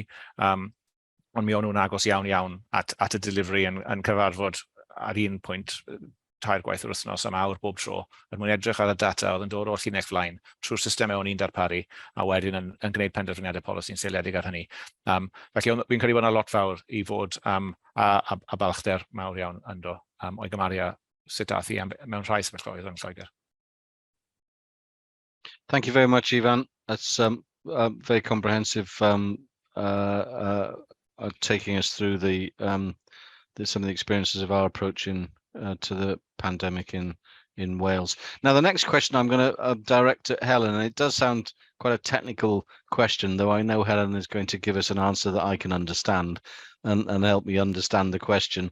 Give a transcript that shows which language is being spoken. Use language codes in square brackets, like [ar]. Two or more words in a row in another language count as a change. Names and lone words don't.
[cy] Ond mi o'n nhw'n agos iawn at y delivery yn cyfarfod ar un pwynt, 2 gwaith yr wythnos am awr bob tro, er mwyn edrych ar y data oedd yn dod o'r llinell flaen trwy'r systemau o'n i'n darparu a wedyn yn gwneud penderfyniadau polisi'n seiliedig ar hynny. Felly fi'n credu bod yna lot fawr i fod a balchder mawr iawn ynddo o'i gymaru â sut ath i mewn rhai sefyllfaoedd yn Lloegr. [en] Thank you very much, Ivan. That's very comprehensive, taking us through some of the experiences of our approach to the pandemic in Wales. Now, the next question I'm going to direct at Helen, and it does sound quite a technical question, though I know Helen is going to give us an answer that I can understand and help me understand the question.